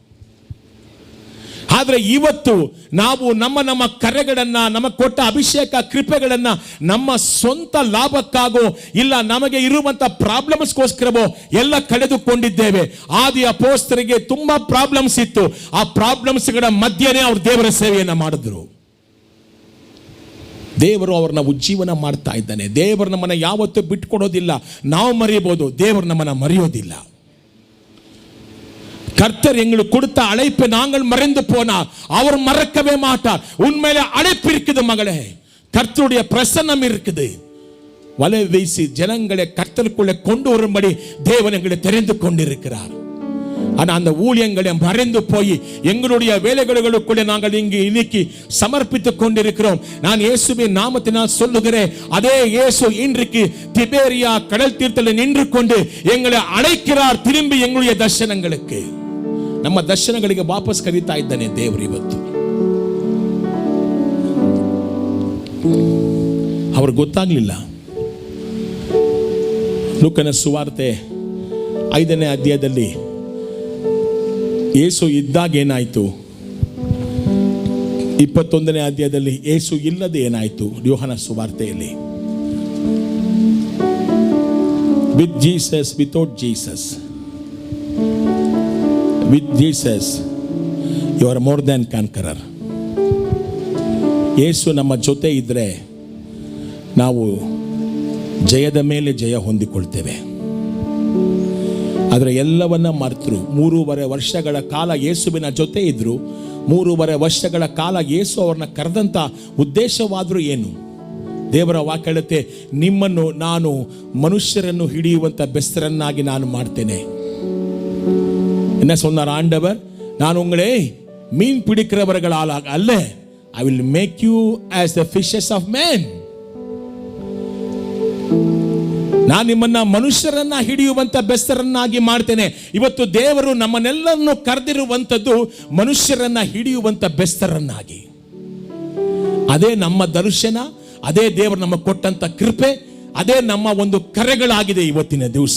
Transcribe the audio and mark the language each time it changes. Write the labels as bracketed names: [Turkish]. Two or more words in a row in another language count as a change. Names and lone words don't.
[Kannada] ಆದರೆ ಇವತ್ತು ನಾವು ನಮ್ಮ ಕರೆಗಳನ್ನ, ನಮಗೆ ಕೊಟ್ಟ ಅಭಿಷೇಕ ಕೃಪೆಗಳನ್ನ ನಮ್ಮ ಸ್ವಂತ ಲಾಭಕ್ಕಾಗೋ ಇಲ್ಲ ನಮಗೆ ಇರುವಂತ ಪ್ರಾಬ್ಲಮ್ಸ್ಗೋಸ್ಕರವೋ ಎಲ್ಲ ಕಳೆದುಕೊಂಡಿದ್ದೇವೆ. ಆದಿ ಅಪೊಸ್ತಲರಿಗೆ ತುಂಬಾ ಪ್ರಾಬ್ಲಮ್ಸ್ ಇತ್ತು. ಆ ಪ್ರಾಬ್ಲಮ್ಸ್ಗಳ ಮಧ್ಯೆನೇ ಅವರು ದೇವರ ಸೇವೆಯನ್ನ ಮಾಡಿದ್ರು. ದೇವರು ಅವ್ರನ್ನ ಉಜ್ಜೀವನ ಮಾಡ್ತಾ ಇದ್ದಾನೆ. ದೇವರು ನಮ್ಮನ್ನ ಯಾವತ್ತೂ ಬಿಟ್ಕೊಡೋದಿಲ್ಲ. ನಾವು ಮರೆಯಬಹುದು, ದೇವರು ನಮ್ಮನ್ನ ಮರೆಯೋದಿಲ್ಲ. [Tamil] கர்த்தர் எங்களுக்கு கொடுத்த அழைப்பை நாங்கள் மறந்து போனால் அவர் மறக்கவே மாட்டார். உண்மையில அழைப்பு இருக்குது மகளே, கர்த்தருடைய பிரசன்னம் இருக்குது. வலை வீசி ஜனங்களை கர்த்தருக்குள்ளே கொண்டு வரும்படி தேவன் எங்களை தெரிந்து கொண்டிருக்கிறார். ஆனா அந்த ஊழியங்களை மறைந்து போய் எங்களுடைய வேலைகளுக்குள்ளே நாங்கள் இங்கு இன்னைக்கு சமர்ப்பித்துக் கொண்டிருக்கிறோம். நான் இயேசுவின் நாமத்தினால் சொல்லுகிறேன், அதே இயேசு இன்றைக்கு திபேரியா கடல் தீர்த்தலில் நின்று கொண்டு எங்களை அழைக்கிறார் திரும்பி எங்களுடைய ದರ್ಶನங்களுக்கு. [Kannada] ನಮ್ಮ ದರ್ಶನಗಳಿಗೆ ವಾಪಸ್ ಕರೀತಾ ಇದ್ದಾನೆ ದೇವರು ಇವತ್ತು. ಅವ್ರಿಗೆ ಗೊತ್ತಾಗ್ಲಿಲ್ಲ. ಲೂಕನ ಸುವಾರ್ತೆ 5ನೇ ಅಧ್ಯಾಯದಲ್ಲಿ ಯೇಸು ಇದ್ದಾಗ ಏನಾಯ್ತು, 21ನೇ ಅಧ್ಯಾಯದಲ್ಲಿ ಯೇಸು ಇಲ್ಲದೆ ಏನಾಯ್ತು. ಯೋಹಾನ ಸುವಾರ್ತೆಯಲ್ಲಿ [English] with Jesus, without Jesus. With Jesus you are more than conqueror. [Kannada] ಯೇಸು ನಮ್ಮ ಜೊತೆ ಇದ್ರೆ ನಾವು ಜಯದ ಮೇಲೆ ಜಯ ಹೊಂದಿಕೊಳ್ತೇವೆ. ಆದರೆ ಎಲ್ಲವನ್ನ ಮರೆತರು. 3.5 ವರ್ಷಗಳ ಕಾಲ ಯೇಸುವಿನ ಜೊತೆ ಇದ್ರು. 3.5 ವರ್ಷಗಳ ಕಾಲ ಯೇಸು ಅವ್ರನ್ನ ಕರೆದಂತ ಉದ್ದೇಶವಾದರೂ ಏನು? ದೇವರ ವಾಕ್ಯ ಹೇಳುತ್ತೆ, ನಿಮ್ಮನ್ನು ನಾನು ಮನುಷ್ಯರನ್ನು ಹಿಡಿಯುವಂತ ಬೆಸ್ತರನ್ನಾಗಿ ನಾನು ಮಾಡ್ತೇನೆ. [Tamil] என்ன சொன்னார் ஆண்டவர்? நான் உங்களை மீன் பிடிக்கிறவர்களால் அல்ல, [English] I will make you as the fishes of men. [Kannada] ನಾನು ನಿಮ್ಮನ್ನ ಮನುಷ್ಯರನ್ನ ಹಿಡಿಯುವಂತ ಬೆಸ್ತರನ್ನಾಗಿ ಮಾಡ್ತೇನೆ. ಇವತ್ತು ದೇವರು ನಮ್ಮನ್ನೆಲ್ಲರನ್ನು ಕರೆದಿರುವಂಥದ್ದು ಮನುಷ್ಯರನ್ನ ಹಿಡಿಯುವಂತ ಬೆಸ್ತರನ್ನಾಗಿ. ಅದೇ ನಮ್ಮ ದರ್ಶನ, ಅದೇ ದೇವರು ನಮಗೆ ಕೊಟ್ಟಂತ ಕೃಪೆ, ಅದೇ ನಮ್ಮ ಒಂದು ಕರೆಗಳಾಗಿದೆ ಇವತ್ತಿನ ದಿವಸ.